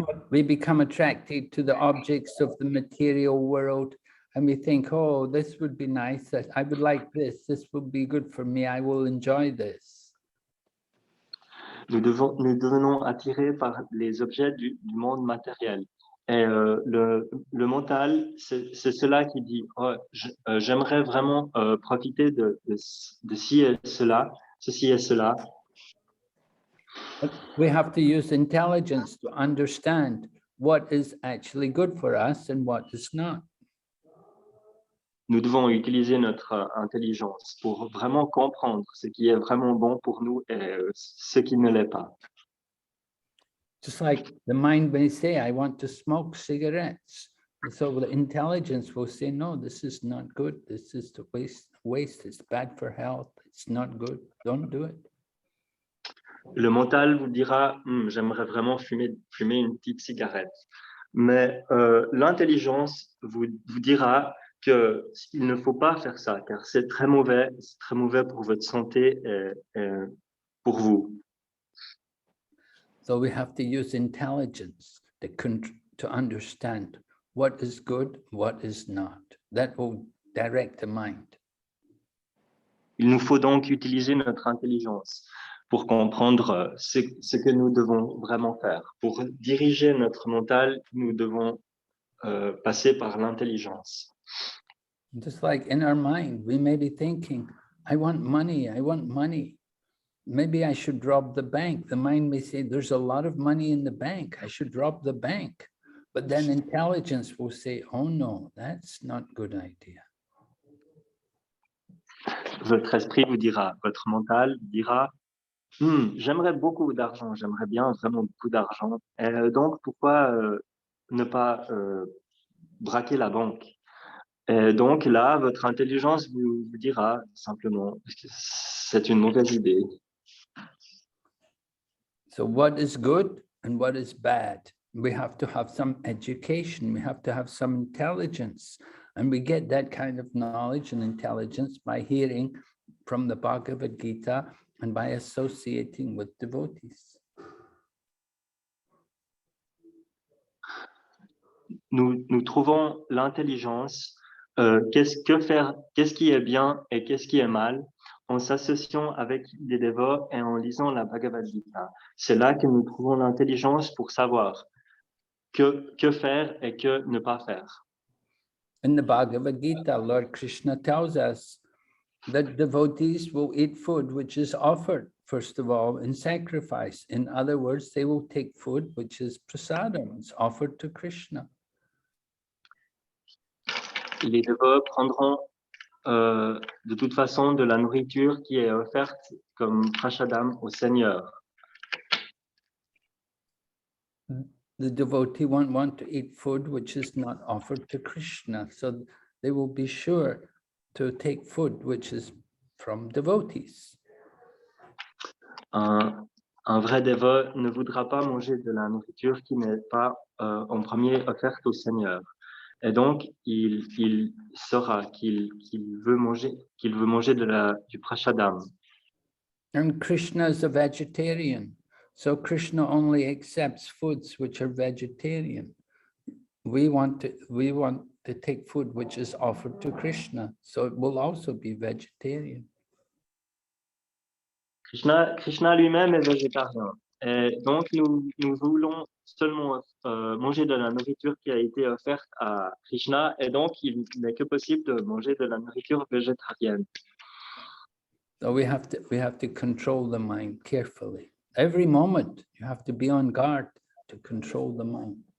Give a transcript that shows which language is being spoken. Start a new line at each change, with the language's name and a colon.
English: We become attracted to the objects of the material world, and we think, oh, this would be nice. I would like this. This would be good for me. I will enjoy this.
French: Nous devenons attirés par les objets du monde matériel. Et le mental, c'est cela qui dit, oh, j'aimerais vraiment profiter de ci et cela, ceci et cela.
English: But we have to use intelligence to understand what is actually good for us and what is not.
French: Nous devons utiliser notre intelligence pour vraiment comprendre ce qui est vraiment bon pour nous et ce qui ne l'est pas.
English: Just like the mind may say, I want to smoke cigarettes. And so the intelligence will say, no, this is not good. This is the waste. It's bad for health. It's not good. Don't do it.
French: Le mental vous dira, j'aimerais vraiment fumer une petite cigarette. Mais l'intelligence vous dira qu'il ne faut pas faire ça, car c'est très mauvais pour votre santé et pour vous.
English: So we have to use intelligence to understand what is good, what is not. That will direct the mind.
French: Il nous faut donc utiliser notre intelligence pour comprendre ce que nous devons vraiment faire. Pour diriger notre mental, nous devons passer par l'intelligence.
English: Just like in our mind, we may be thinking, I want money, I want money. Maybe I should rob the bank. The mind may say, there's a lot of money in the bank. I should rob the bank. But then intelligence will say, oh no, that's not a good idea.
French: Votre esprit vous dira, votre mental dira, j'aimerais beaucoup d'argent, j'aimerais bien vraiment beaucoup d'argent. Donc, pourquoi ne pas braquer la banque? Et donc là, votre intelligence vous dira simplement que c'est une mauvaise idée.
English: So what is good and what is bad? We have to have some education. We have to have some intelligence. And we get that kind of knowledge and intelligence by hearing from the Bhagavad Gita and by associating with devotees.
French: Nous trouvons l'intelligence, qu'est-ce qui est bien et qu'est-ce qui est mal, en s'associant avec des dévots et en lisant la Bhagavad Gita. C'est là que nous trouvons l'intelligence pour savoir que faire et que ne pas faire.
English: In the Bhagavad Gita, Lord Krishna tells us that devotees will eat food which is offered, first of all, in sacrifice. In other words, they will take food which is prasadam, it's offered to Krishna.
French: Les dévots prendront de toute façon de la nourriture qui est offerte comme prashadam au Seigneur.
English: The devotee won't want to eat food which is not offered to Krishna. So they will be sure to take food which is from devotees.
French: Un vrai dévot ne voudra pas manger de la nourriture qui n'est pas en premier offerte au Seigneur. Et donc, il saura qu'il veut manger du prashadam.
English: And Krishna is a vegetarian. So Krishna only accepts foods which are vegetarian. We want to take food which is offered to Krishna. So it will also be vegetarian.
French: Krishna lui-même est végétarien. Et donc, nous voulons seulement manger de la nourriture qui a été offerte à Krishna. Et donc, il n'est que possible de manger de la nourriture végétarienne.
English: So we have to control the mind carefully. Every moment, you have to be on guard to control the mind.